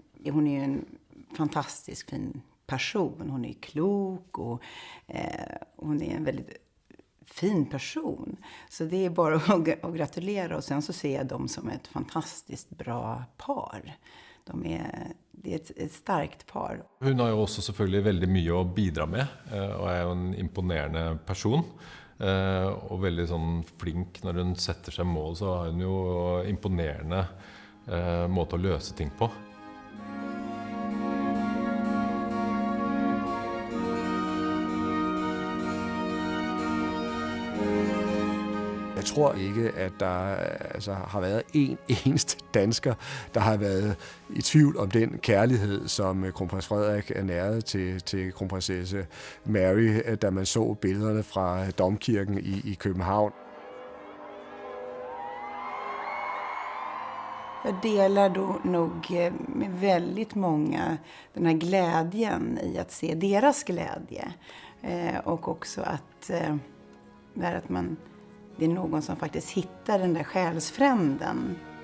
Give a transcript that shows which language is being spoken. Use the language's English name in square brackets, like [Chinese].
[Swedish] Hon är en fantastisk fin person. Hon är klok och hon är en väldigt fin person. Så det är bara att gratulera, och sen så ser jag dem som ett fantastiskt bra par. Det är ett starkt par. [Norwegian] Hun har jo også selvfølgelig veldig mye å bidra med, og er jo en imponerende person. Og veldig sånn flink når hun setter seg mål, så har hun jo imponerende måte å løse ting på. [Danish] Jeg tror ikke, at der har været en eneste dansker, der har været i tvivl om den kærlighed, som kronprins Frederik er næret til kronprinsesse Mary, da man så billederne fra domkirken i København. [Swedish] Jag delar då nog med väldigt många den här glädjen i att se deras glädje. Och också att det är någon som faktiskt hittar den där själsfränden.